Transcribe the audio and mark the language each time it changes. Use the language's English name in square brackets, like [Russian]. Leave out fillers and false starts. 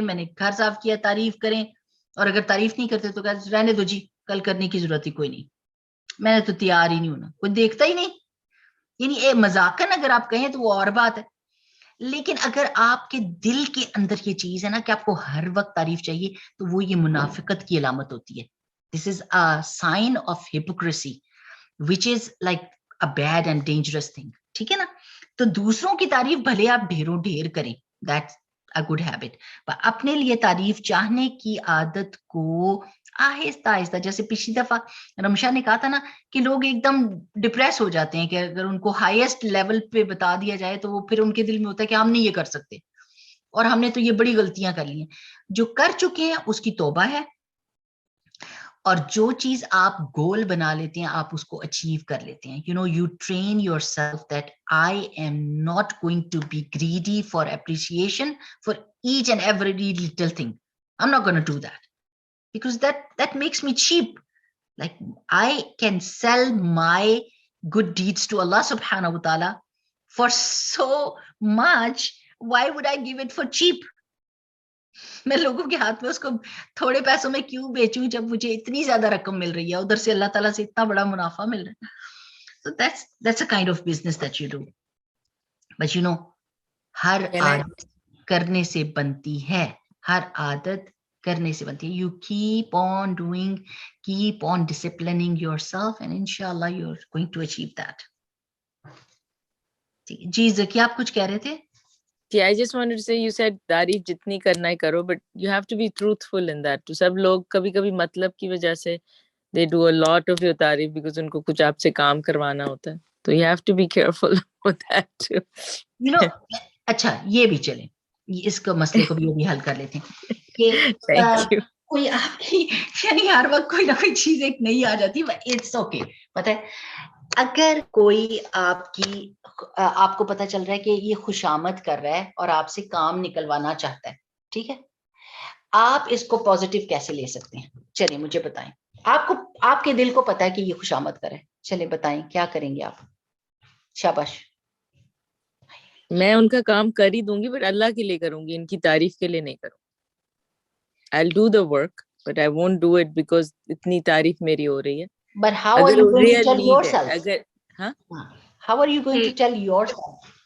[Urdu] میں نے گھر صاف کیا, تعریف کریں. اور اگر تعریف نہیں کرتے تو رہنے دو جی, کل کرنے کی ضرورت ہی کوئی نہیں, میں نے تو تیار ہی نہیں ہونا, کوئی دیکھتا ہی نہیں. یعنی مذاقن اگر آپ کہیں تو وہ اور بات ہے, لیکن اگر آپ کے دل کے اندر یہ چیز ہے نا کہ آپ کو ہر وقت تعریف چاہیے, تو وہ یہ منافقت کی علامت ہوتی ہے. [English] This is a sign of hypocrisy which is like a bad and dangerous thing. [Urdu] ٹھیک ہے نا. تو دوسروں کی تعریف بھلے آپ ڈھیروں ڈھیر کریں, [English] that's a good habit. [Urdu] اپنے لیے تعریف چاہنے کی عادت کو آہستہ آہستہ, جیسے پچھلی دفعہ رمشا نے کہا تھا نا کہ لوگ ایک دم ڈپریس ہو جاتے ہیں کہ اگر ان کو ہائیسٹ لیول پہ بتا دیا جائے تو وہ پھر ان کے دل میں ہوتا ہے کہ ہم نہیں یہ کر سکتے, اور ہم نے تو یہ بڑی غلطیاں کر لی ہیں. جو کر چکے ہیں اس کی توبہ ہے, اور جو چیز آپ گول بنا لیتے ہیں آپ اس کو اچیو کر لیتے ہیں. [English] You know you train yourself that I am not going to be greedy for appreciation for each and every little thing. I am not gonna do that because that makes me cheap. Like I can sell my good deeds to Allah subhanahu wa ta'ala for so much. Why would I give it for cheap? [Urdu] میں لوگوں کے ہاتھ میں اس کو تھوڑے پیسوں میں کیوں بیچوں جب مجھے اتنی زیادہ رقم مل رہی ہے, ادھر سے اللہ تعالیٰ سے اتنا بڑا منافع مل رہا ہے. [English] So that's a kind of business that you do. But you know, [Urdu] ہر عادت کرنے سے بنتی ہے, ہر عادت کرنے سے بنتی ہے. [English] You keep on doing, keep on disciplining yourself and inshallah you're going to achieve that. [Urdu] جی ذکی آپ کچھ کہہ رہے تھے؟ [English] I just wanted to say, you said [Urdu] تعریف جتنی کرنا ہے کرو, [English] but you have to be truthful in that. [Urdu] تو سب لوگ کبھی کبھی مطلب کی وجہ سے [English] they do a lot of your [Urdu] تعریف because ان کو کچھ آپ سے کام کروانا ہوتا ہے. تو [English] you have to be careful with that too. [Urdu] You know, اچھا یہ بھی چلیں, اس کو مسئلے کو بھی حل کر لیتے ہیں کہ کوئی آپ کی یعنی ہر وقت کوئی نہ کوئی چیز ایک نئی آ جاتی ہے. [English] It's okay. [Urdu] پتہ ہے اگر کوئی آپ کو پتا چل رہا ہے کہ یہ خوشامد کر رہا ہے اور آپ سے کام نکلوانا چاہتا ہے, ٹھیک ہے, آپ اس کو پازیٹیو کیسے لے سکتے ہیں؟ چلیے مجھے بتائیں. آپ کے دل کو پتا ہے کہ یہ خوشامد کرے, چلے بتائیں کیا کریں گے آپ؟ شاباش. میں ان کا کام کر ہی دوں گی, [English] but [Urdu] اللہ کے لیے کروں گی, ان کی تعریف کے لیے نہیں کروں. [English] I'll do the work, but I won't do it because [Urdu] اتنی تعریف میری ہو رہی ہے. [English] But how are you going to tell yourself? How are you going to tell yourself?